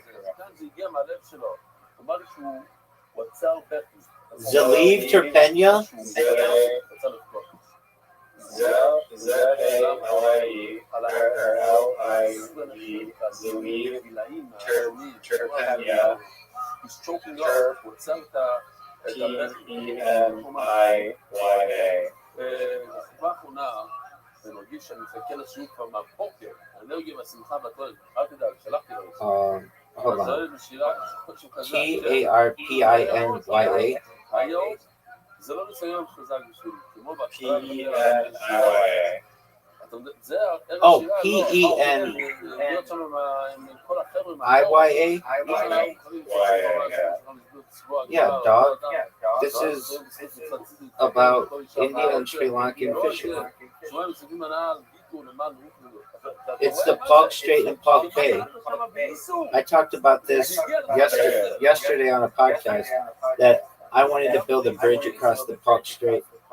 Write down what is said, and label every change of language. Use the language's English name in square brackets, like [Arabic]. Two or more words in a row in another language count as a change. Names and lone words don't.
[English] Zaliv Terpenya? He's choking up. T-E-N-I-Y-A. [Hebrew] אני מרגיש שאני מחכה לשיעור כבר מהבוקר, האנרגיה והשמחה והכל, אל תדאג, שלחתי לו. [English] Hold on. T-A-R-P-I-N-Y-A. [Hebrew] היום זה לא ניסיון חזק בשבילי, כמו בהתחלה. [English] P-E-N-I-Y-A. Oh, P-E-N. I-Y-A? Yeah, dog. This is about Indian and Sri Lankan fishing. It's the Park Strait and Park Bay. I talked about this yesterday on a podcast that I wanted to build a bridge across the Park Strait.